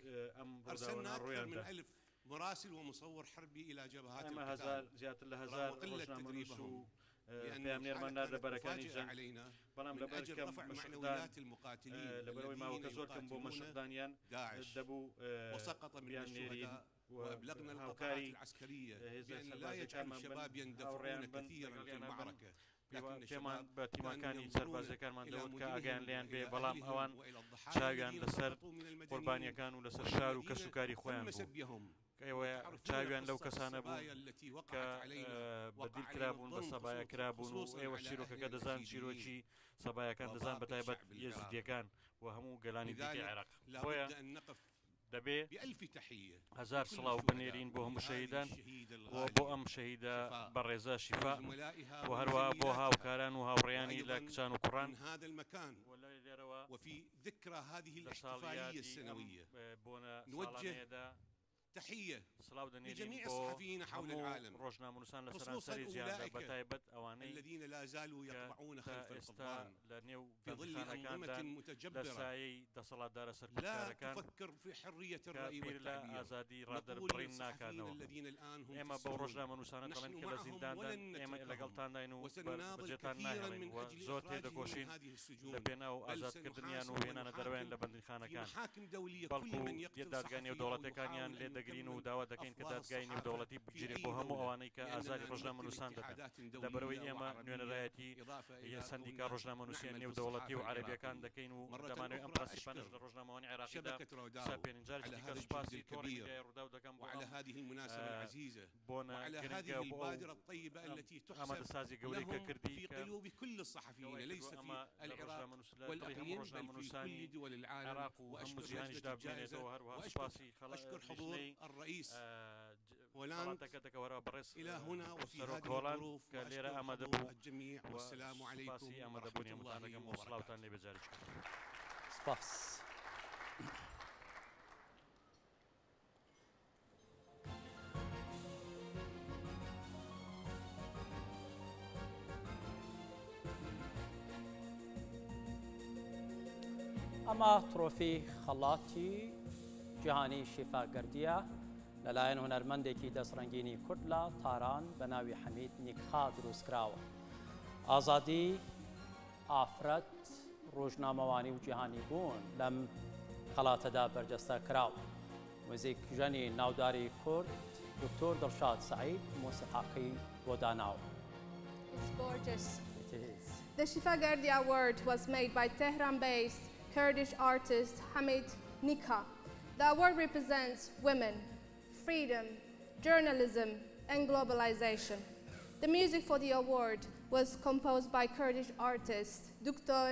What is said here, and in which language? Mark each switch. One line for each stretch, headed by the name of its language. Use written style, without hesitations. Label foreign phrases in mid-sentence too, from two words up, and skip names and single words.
Arabic: أرسلنا أكثر من 1000 مراسل ومصور حربي إلى جبهات القتال رغم قلة تدريبهم لأن الحالة علينا من أجل رفع معنويات المقاتلين الذين يقاتلون داعش. وسقط من الشهداء وأبلغنا القطاعات العسكرية بأن لا يجعل الشباب يندفعون كثيرا في المعركة،
Central Kurdish: پێمان بە تیمەکانی سەربازەکانمان دەوت کە ئاگیان لیان بێ، بەڵام ئەوان چاویان لەسەر قوربانیەکان و لەسەر شار و کەسوکاری خۆیان بوو. ئێوە چاویان لەو کەسانە بوو کە بەدیل کرابوون، بە سەبایە کرابوون و ئێوە چیرۆکەکە دەزان چیرۆکی سەبایەکان دەزان بەتایبەت یەزیدیەکان و هەموو گەلانی دیکەی عێراق. بۆیە دەبێ هەزار سڵاو بنێرین بۆ هەموو شەهیدان و بۆ ئەم شەهیدە بەڕێزە شیفا و هەروەها بۆ هاوکاران و هاوڕێیانی لە کچان و کوڕان
Arabic: وفي ذكرى هذه الاحتفالية السنوية نوجه تحية لجميع الصحفيين حول العالم خصوصا أولئك الذين لا زالوا يطمعون خلف القضبان في ظل أنظمة متجبرة لا تفكر في حرية الرأي والتعبير. نقول للصحفيين الذين الآن هم في السجون نحن معهم ولن نتركهم وسنناضل كثيرا من أجل إخراجهم من هذه السجون، بل سنحاكم في محاكم دولية كل من يقتل صحفي
Central Kurdish: دەگرین و داوا دەکەین کە دادگای نێودەوڵەتی بگیرێت بۆ هەموو ئەوانەی کە ئازاری ڕۆژنامەنووسان دەکەن. لەبەرەوەی ئێمە نوێنەرایەتی سەندیکا ڕۆژنامەنووسیان نێودەوڵەتی و عەرەبیەکان دەکەین و دەمانوێت ئەم پراسیپانش لە ڕۆژنامەوانی عێراقیدا ساپێنین. جارێکی دیکە سوپاسی تۆڕی ڕووداو دەکەم بۆ ئامادەسازی گەورەی کە کردی کە ڕۆژنامەنووسانی عێراق و هەموو جیهانیشدا بمێنێتەوە. هەروەها سوپاسی خەڵکی
Arabic: الرئيس هولاند إلى هنا وفي هذه الظروف وأشكر الجميع والسلام عليكم ورحمة الله وبركاته.
Central Kurdish: سپاس. ئەمە ترۆفی خەڵاتی جیهانی شیفا گەردیە لەلایەن هونەرمەندێکی دەستڕەنگینی کورد لە تاران بە ناوی حەمید نیکخا دروستکراوە. ئازادی، ئافرەت، ڕۆژنامەوانی و جیهانی بوون لەم خەڵاتەدا بەرجەستە کراوە. موزیک ژنی ناوداری کورد دکتۆر دڵشاد سعید موسیقاقی بۆ داناو.
English: It's gorgeous. It is. The Shifa Gardi Award was made by Tehran-based Kurdish artist Hamid Nika. The award represents women, freedom, journalism, and globalization. The music for the award was composed by Kurdish artist Dr.